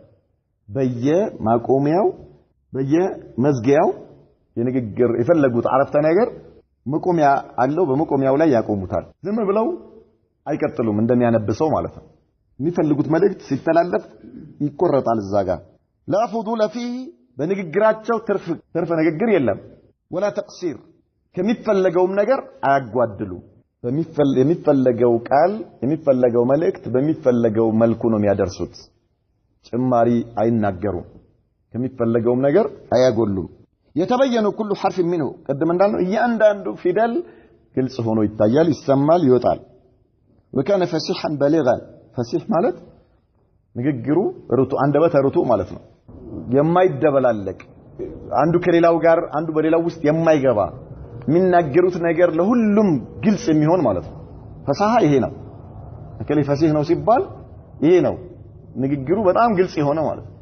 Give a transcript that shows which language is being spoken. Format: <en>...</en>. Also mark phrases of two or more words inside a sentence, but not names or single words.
<am>በየማቆሚያው በየመዝጊያው የንግግር የፈለጉት አረፍተ ነገር መቆሚያ አለው በመቆሚያው ላይ ያቆሙታል ዝም ብለው አይቀጥሉም እንደሚያነብሰው ማለት ነው የሚፈልጉት መልእክት ሲተላለፍ ይቆረጣል እዛ ጋር</am> <ar>لا فضول فيه</ar> <am>በንግግራቸው ትርፍ ንግግር የለም</am> <ar>ولا تقصير</ar> <am>ከሚፈልገውም ነገር አያጓድሉ የሚፈልገው ቃል የሚፈልገው መልእክት በሚፈልገው መልኩ ነው የሚያደርሱት ጭማሪ አይናገሩም ከሚፈልገውም ነገር አያጎሉም የተበየኑ ሁሉ</am> <ar>حرف منه</ar> <am>ቀደም እንዳልነው እያንዳንዱ ፊደል ግልጽ ሆኖ ይታያል ይሰማል ይወጣል</am> <ar>وكان فصيحا بليغا فصيح</ar> <am>ማለት ንግግሩ ርቱ አንደበተ ርቱ ማለት ነው የማይደበላለቅ አንዱ ከሌላው ጋር አንዱ በሌላው ውስጥ የማይገባ የሚናገሩት ነገር ለሁሉም ግልጽ የሚሆን ማለት ነው ፈሳሃ ይሄ ነው እከሌ ፈሲህ ነው ሲባል ይሄ ነው ንግግሩ በጣም ግልጽ የሆነ ማለት ነው</am>